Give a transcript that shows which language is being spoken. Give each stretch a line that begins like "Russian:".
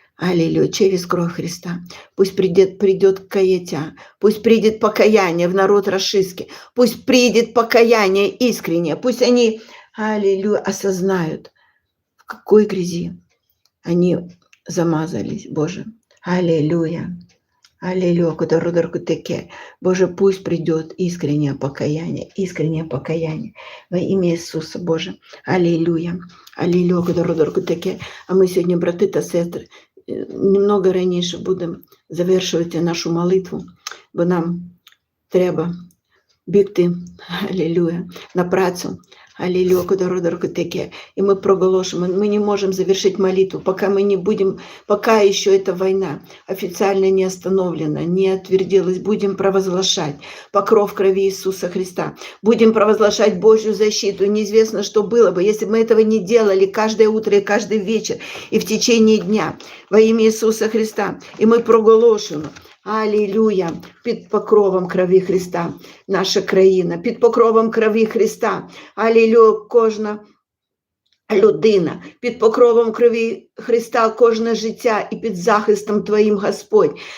Russian: Аллилуйя, через кровь Христа. Пусть придет каятя, пусть придет покаяние в народ рашистский, пусть придет покаяние искреннее, пусть они, аллилуйя, осознают, в какой грязи они замазались, Боже. Аллилуйя. Аллилуйя, кудородоркутеке. Боже, пусть придет искреннее покаяние во имя Иисуса, Боже. Аллилуйя. Аллилуйя, кудородоркутеке.
Ukrainian: А ми сьогодні, брати та сестри, немного раніше будемо завершувати нашу молитву, бо нам треба бігти, аллилуйя, на працю.
Russian: Аллилуйя, кудородоркутеке. И мы проголошим, мы не можем завершить молитву, пока мы не будем, пока еще эта война официально не остановлена, не отвердилась, будем провозглашать покров крови Иисуса Христа, будем провозглашать Божью защиту. Неизвестно, что было бы, если бы мы этого не делали каждое утро и каждый вечер, и в течение дня во имя Иисуса Христа.
Ukrainian: И мы проголошим, аллилуйя, під покровом крові Христа, наша країна, під покровом крові Христа, аллилуйя, кожна людина, під покровом крові Христа, кожне життя і під захистом Твоїм, Господь,